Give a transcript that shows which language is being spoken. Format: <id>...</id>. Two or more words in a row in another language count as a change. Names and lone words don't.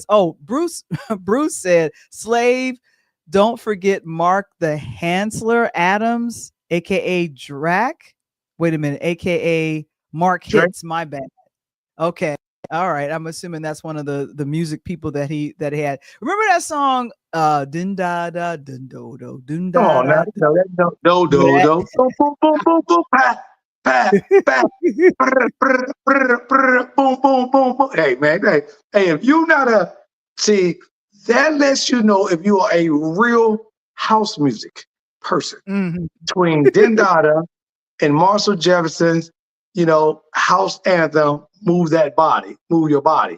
<en>Oh, Bruce said, Slave, don't forget Mark the Hansler Adams, aka Drac. Wait a minute, aka Mark Hits, my bad. Okay. All right. I'm assuming that's one of the music people that he had. Remember that song, Din Da Da Din Do Do Din Da Da Do Do Do boom boom boom boom pa pa pa boom boom boom boom. Hey man, hey, if you not that lets you know if you are a real house music person. Between Din Da Da and Marshall Jefferson's, house anthem, Move That Body, Move Your Body.</en>